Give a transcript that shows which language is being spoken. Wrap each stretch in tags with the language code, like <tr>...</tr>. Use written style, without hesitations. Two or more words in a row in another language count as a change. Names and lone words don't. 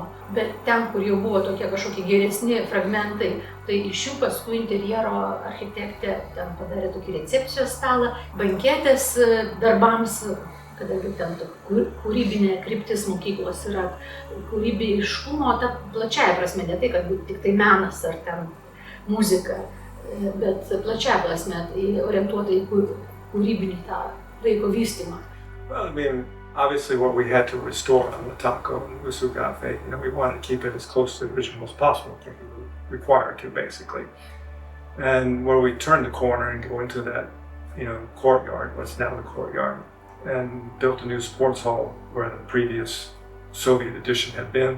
<lt>Bet ten, kur jau buvo tokie kažkokie geresni fragmentai, tai iš jų paskui interjero architektė ten padarė tokį recepcijos stalą, banketės darbams, kadangi ten kūrybinė kryptis mokyklos yra kūrybiškumo, ta plačiaja prasme, ne tai, kad tik tai menas ar ten muzika, bet plačiaja prasme, tai orientuota į kūrybinį tą vaiko vystymą.</lt> <en>Well, obviously what we had to restore on the Taco and Rusu Cafe, we wanted to keep it as close to the original as possible, I think we were required to basically. And where we turned the corner and go into that, courtyard, what's now the courtyard, and built a new sports hall where the previous Soviet addition had been.</en>